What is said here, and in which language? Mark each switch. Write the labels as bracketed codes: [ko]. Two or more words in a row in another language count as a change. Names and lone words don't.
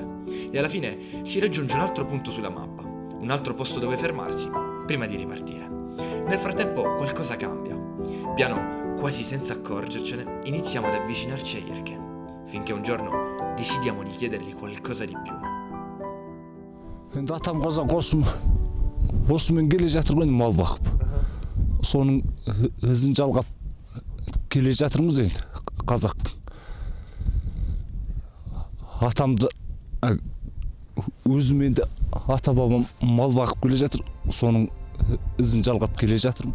[it] E alla fine si raggiunge un altro punto sulla mappa, un altro posto dove fermarsi, prima di ripartire. Nel frattempo qualcosa cambia. Piano, quasi senza accorgercene, iniziamo ad avvicinarci a Irke, finché un giorno decidiamo di chiedergli qualcosa di più. [kk] Енді атам қазақ осымен келе жатырмын мал бақып. Соның ізін жалғап келе жатырмыз енді қазақтың. Атамды өзім енді ата бабам мал бақып келе жатыр, соның ізін жалғап келе жатырмын.